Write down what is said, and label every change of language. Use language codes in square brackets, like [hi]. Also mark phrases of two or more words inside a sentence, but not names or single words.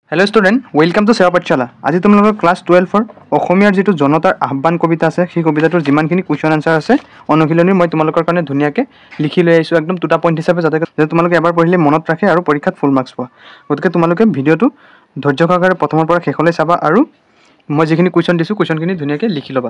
[en] hello student welcome to Seva Pathshala. [hi] आज तुम [as] क्लास 12 অসমীয়াৰ যেটো জনতাৰ আহ্বান কবিতা আছে সেই কবিতাটোৰ যিমানখিনি [en] question answer [as] আছে অনুশীলনী মই তোমালোকৰ কাৰণে ধুনীয়াকৈ লিখি লৈ আহিছোঁ একদম দুটা পইণ্ট হিচাপে যাতে তোমালোকে এবাৰ পঢ়িলে মনত ৰাখে আৰু পৰীক্ষাত [en] full marks [as] পোৱা। গতিকে তোমালোকে ভিডিঅ'টো ধৈৰ্য সহকাৰে প্ৰথমৰ পৰা শেষলৈ চাবা আৰু মই যিখিনি কুৱেশ্যন দিছোঁ কুৱেশ্যনখিনি ধুনীয়াকৈ লিখি ল'বা।